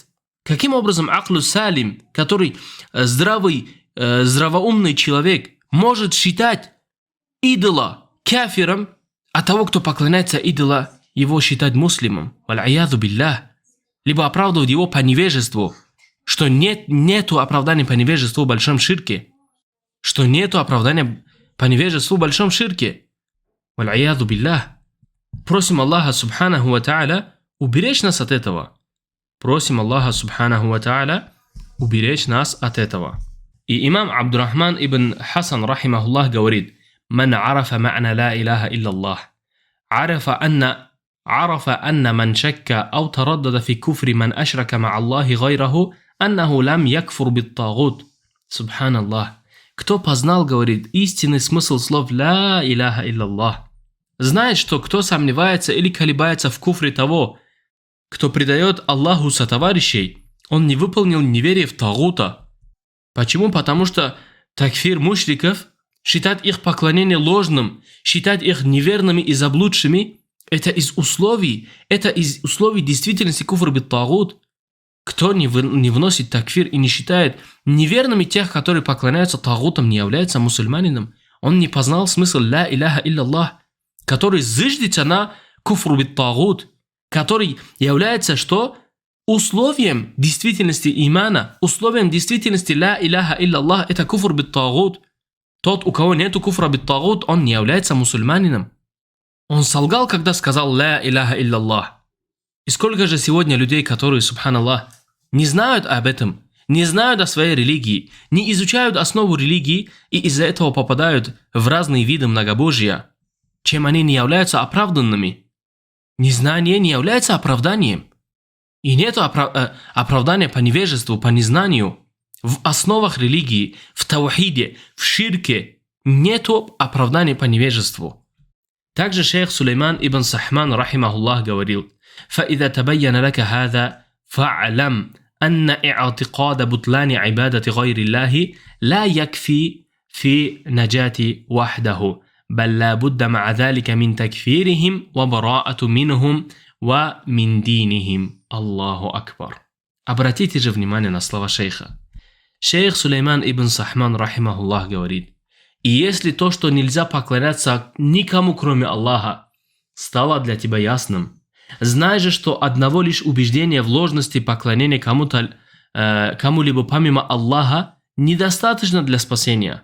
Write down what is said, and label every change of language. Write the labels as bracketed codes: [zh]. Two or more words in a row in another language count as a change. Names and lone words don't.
[ru] Каким образом [ar] عقل سليم, [ru] который здравоумный человек, может считать идола кафиром, а того, кто поклоняется идола, его считать муслимом? [ar] والعياذ بالله. [ru] Либо оправдывать его по невежеству, что нету оправдания по невежеству в большом ширке. Что нету оправдания по невежеству в большом ширке. [ar] والعياذ بالله. [ru] Просим Аллаха [ar] سبحانه وتعالى [ru] уберечь нас от этого. Просим Аллаха [ar] سبحانه وتعالى [ru] уберечь нас от этого. И имам Абдуррахман ибн Хасан, [ar] рахимахуллах, говорит: «من عرف معنى لا إله إلا الله, عرف أن من شك أو تردد في كفر من أشرك مع الله غيره أنه لم يكفر بالطاغوت». سبحان الله. [ru] Кто познал, говорит, истинный смысл слов [ar] «لا إله إلا الله», [ru] знает, что кто сомневается или колебается в куфре того, кто предает Аллаху сотоварищей, он не выполнил неверие в тагута. Почему? Потому что такфир мушриков, считать их поклонение ложным, считать их неверными и заблудшими, Это из условий действительности [ar] كفر بالطاغوت. [ru] Кто не вносит такфир и не считает неверными тех, которые поклоняются тагутам, не является мусульманином. Он не познал смысл [ar] لا إله إلا الله, [ru] который зыждется на [ar] كفر بالطاغوت, [ru] который является что? Условием действительности имана, условием действительности [ar] لا إله إلا الله, это كفر بالطاغوت. [ru] Тот, у кого нету [ar] كفر بالطاغوت, [ru] он не является мусульманином. Он солгал, когда сказал [ar] لا إله إلا الله. [ru] И сколько же сегодня людей, которые, субханаллах, не знают об этом, не знают о своей религии, не изучают основу религии и из-за этого попадают в разные виды многобожия, чем они не являются оправданными. Незнание не является оправданием. И нет оправдания по невежеству, по незнанию. В основах религии, в таухиде, в ширке нету оправдания по невежеству. Также шейх Сулейман ибн Сахман, [ar] рахимахуллах, говорил: «فإذا تبين لك هذا فاعلم, أن اعتقاد بطلان عبادة غير الله لا يكفي في نجاة وحده بل لا بد مع ذلك من تكفيرهم وبراءة منهم ومن دينهم». الله أكبر. [ru] Обратите же внимание на слова шейха. Шейх Сулейман ибн Сахман, рахимахуллах, говорит: «И если то, что нельзя поклоняться никому, кроме Аллаха, стало для тебя ясным, знай же, что одного лишь убеждения в ложности поклонения кому-либо помимо Аллаха недостаточно для спасения.